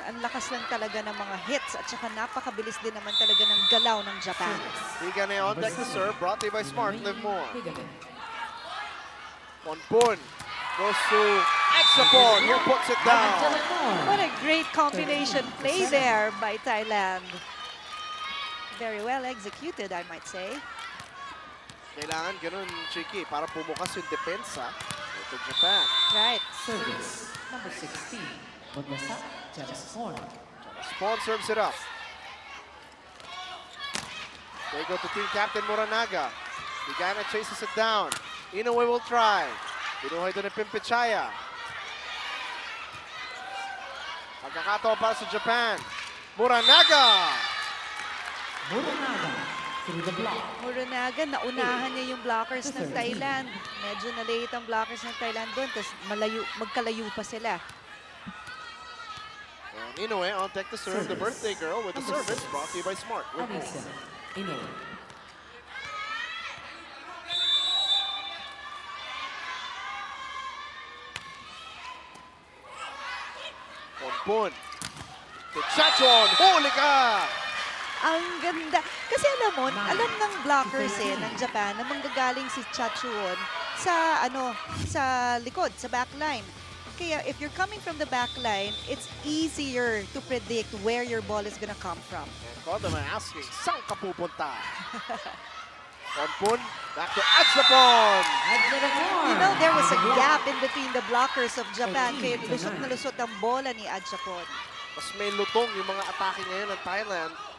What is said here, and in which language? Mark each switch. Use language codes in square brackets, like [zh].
[tl] Ang lakas lang talaga ng mga hits at saka napakabilis din naman talaga ng galaw ng Japan. [en] Higane on deck to serve, brought to you by Smart. Live more. Ponpon goes to Exapon, who puts it down. What a great combination play there by Thailand. Very well executed, I might say. [tl] Kailangan ganun, Chiki, para pumukas yung depensa ito Japan. [en] Right. Service number 16. Bondosa, Jaraspon. Spawn serves it up. They go to team captain Moranaga. Higana chases it down. Inoue will try. Pinuhay doon ni Pimpicaya. [tl] Pagkakataon para sa Japan. [en] Moranaga! Moranaga through the block. [tl] Moranaga, naunahan niya yung blockers ng Thailand. Medyo na-late ang blockers ng Thailand doon, tapos magkalayo pa sila. [en] And Inoue on deck to serve the birthday girl with the service brought to you by Smart. Avc Inoue. Ponpon. To Chachuan. Huli ka! [tl] Ang ganda. Kasi alam ng blockers ng Japan na manggagaling si Chachuan sa likod, sa backline. [en] Kaya if you're coming from the backline, it's easier to predict where your ball is gonna come from. And Kodama asking, saan ka pupunta? Ponpon, back to Exapon! You know, there was a gap in between the blockers of Japan. [tl] Kaya lusot na lusot ang bola ni Adjapon. Mas may lutong yung mga atake ngayon ng Thailand.